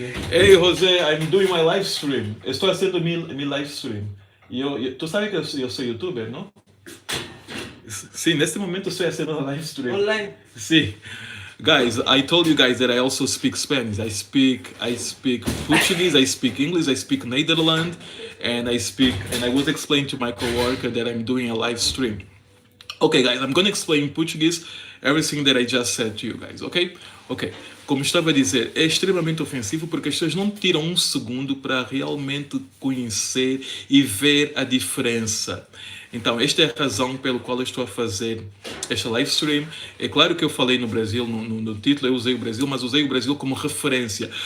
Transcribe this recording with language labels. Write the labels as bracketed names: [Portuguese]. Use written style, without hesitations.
[English] Hey, José, I'm doing my live stream. [Spanish] Estou haciendo mi live stream. [Portuguese] Tu sabe que eu sou youtuber, não? Sim, neste momento estou fazendo a live stream. Online. Sim. [English] Guys, I told you guys that I also speak Spanish. I speak Portuguese, I speak English, I speak Netherlands, and I was explaining to my coworker that I'm doing a live stream. Okay, guys, I'm going to explain in Portuguese everything that I just said to you guys, okay? Ok. [Portuguese] Como estava a dizer, é extremamente ofensivo porque as pessoas não tiram um segundo para realmente conhecer e ver a diferença. Então, esta é a razão pela qual eu estou a fazer esta live stream. É claro que eu falei no Brasil, no título eu usei o Brasil, mas usei o Brasil como referência.